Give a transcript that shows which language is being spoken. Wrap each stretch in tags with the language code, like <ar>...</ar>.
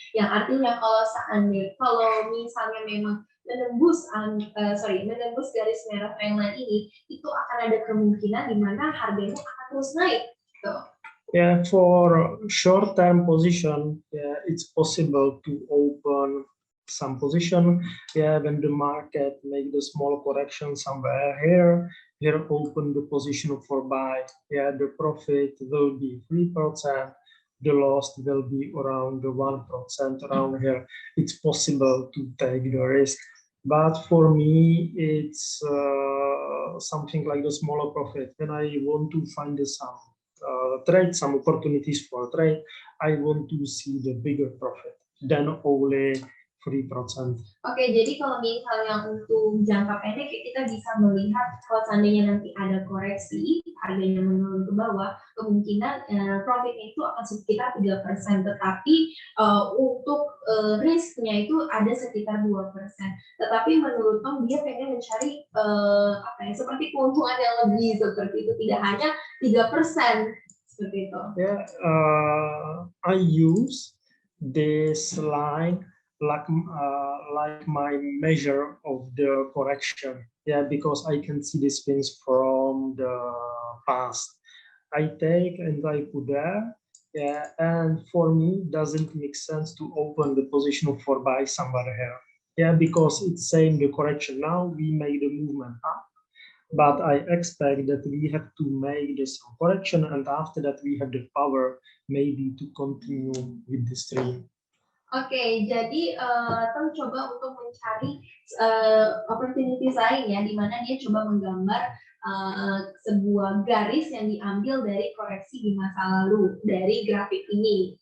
<id>Yang artinya kalau misalnya memang menembus garis merah trendline ini, itu akan ada kemungkinan di mana harganya akan terus naik. Gitu.</id> <en>Yeah, for short-term position, yeah, it's possible to open some position. Yeah, when the market make the small correction somewhere here open the position for buy. Yeah, the profit will be 3%. The loss will be around the 1% around here. It's possible to take the risk, but for me, it's something like a smaller profit. When I want to find some opportunities for trade, I want to see the bigger profit than only 3%.</en> <id>Oke, jadi kalau misalnya untuk jangka pendek kita bisa melihat kalau seandainya nanti ada koreksi, harganya menurun ke bawah, kemungkinan profitnya itu akan sekitar 3%, tetapi untuk risknya itu ada sekitar 2%. Tetapi menurut Tom dia pengen mencari seperti keuntungan yang lebih seperti itu, tidak hanya 3% seperti itu.</id> <en>Yeah, I use this line like my measure of the correction. Yeah, because I can see these things from the past. I take and I put there. Yeah, and for me, doesn't make sense to open the position for buy somewhere here. Yeah, because it's saying the correction. Now we make the movement up, but I expect that we have to make this correction, and after that we have the power maybe to continue with the stream.</en> <id>Oke, jadi Tom coba untuk mencari opportunities lain ya, di mana dia coba menggambar sebuah garis yang diambil dari koreksi di masa lalu dari grafik ini.</id>